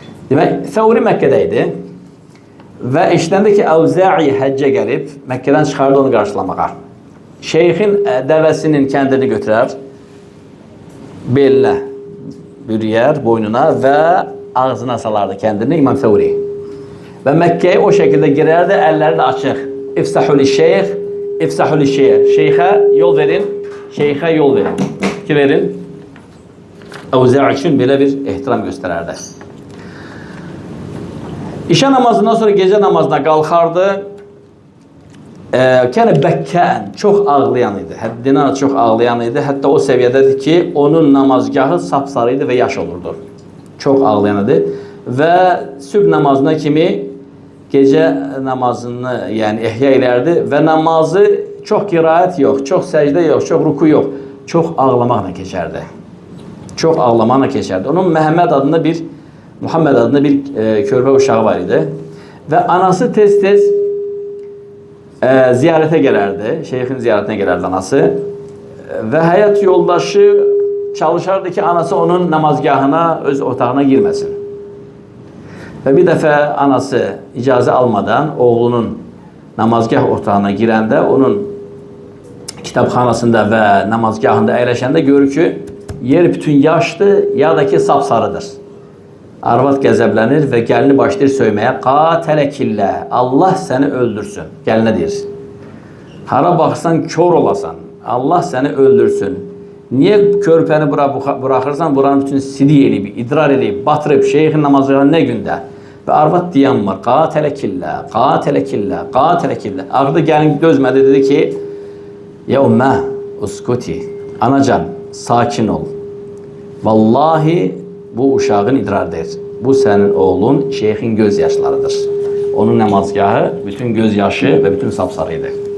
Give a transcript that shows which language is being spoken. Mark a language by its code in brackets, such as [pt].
[az] Demək, Thawri Məkkədə idi və eşitəndə ki, Əvzə'i həccə gəlib, Məkkədən çıxardı onu qarşılamağa. Şeyxin dəvəsinin kəndini götürər, belinə bürüyər, boynuna və ağzına salardı kəndini İmam Thawri. Və Məkkəyə o şəkildə girərdi, əlləri də açıq. [ar] İfsahul şeyx, İfsahul şeyx. [az] Şeyxə yol verin, şeyxə yol verin. Ki verin? Əvzə' üçün belə bir ehtiram göstərərdi. İşə namazından sonra gecə namazına qalxardı. [ar] Kənə bəkkən, [az] çox ağlayan idi, həddindən çox ağlayan idi. Hətta o səviyyədədir ki, onun namazgahı sapsarı idi və yaş olurdu. Çox ağlayan idi. Və sübh namazına kimi gecə namazını yəni ehya edərdi və namazı çox qiraət yox, çox səcdə yox, çox ruku yox, çox ağlamaqla keçərdi. Çox ağlamaqla keçərdi. Onun Muhammed adında bir körpə uşağı var idi. Və anası tez-tez ziyarətə gələrdi, şeyxin ziyarətinə gələrdi anası və həyat yoldaşı çalışardı ki, anası onun namazgahına, öz otağına girməsin. Və bir dəfə anası icazə almadan oğlunun namazgah otağına girəndə, onun kitabxanasında və namazgahında əyləşəndə görür ki, yer bütün yaşdır, ya da ki, sapsarıdır. Arvad qəzəblənir və gəlini başlayır söyməyə. [ar] Qatələkillə, [az] Allah səni öldürsün. Gəlinə deyir. Hara baxsan, kör olasan. Allah səni öldürsün. Niyə körpəni bura buraxırsan? Buranın bütün sidik eləyib, idrar eləyib, batırıb, şeyxin namazına nə gündə? Və arvad deyən var, [ar] qateləkillə, qateləkillə, qateləkillə. [az] Ağrıda gəlin dözmədi, dedi ki, [ar] ya ümmə, uskuti, [az] anacan, sakin ol. Vallahi bu uşağın idrardır. Bu sənin oğlun şeyxin göz yaşlarıdır. Onun namazgahı bütün göz yaşı ve bütün sapsarıydı.